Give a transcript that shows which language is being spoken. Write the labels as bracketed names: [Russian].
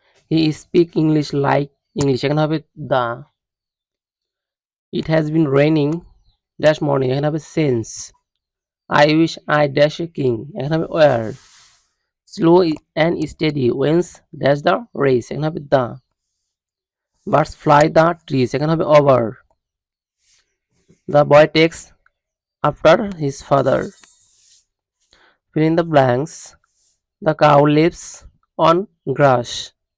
[English] He speak English like English। [Bangla] এখানে হবে [English] the। It has been raining dash morning। [Bangla] এখানে হবে [English] since। I wish I dash a king। [Bangla] এখানে হবে [English] where। Slow and steady wins dash the race। [Bangla] এখানে হবে [English] the। Birds fly the trees। [Bangla] এখানে হবে [English] over। The boy takes after his father। Fill in the blanks. The cow lives on grass।